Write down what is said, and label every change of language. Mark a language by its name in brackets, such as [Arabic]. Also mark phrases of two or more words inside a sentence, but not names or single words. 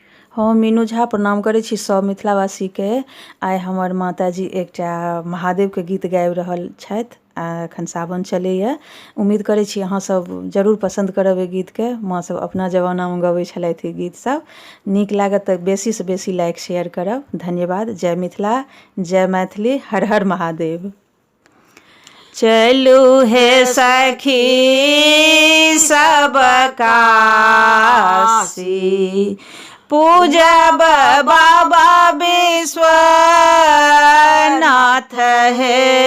[Maithili] हम मीनू झा प्रणाम करै छी सब मिथिलावासी के। आइ हमर माताजी एकटा महादेव के गीत गाबि रहल छथि। एखन सावन चलैए। उम्मीद करै छी अहाँ सब जरूर पसंद करब एहि गीत के। माँ सब अपना जमाना में गबै छलथि ई गीत सब। नीक लागत तऽ बेसी से बेसी [English] like share [Maithili] करब। धन्यवाद। जय मिथिला, जय मैथिली, हर हर महादेव। चलू हे सखी सब काशी, पूजब बाबा विश्वनाथ हे।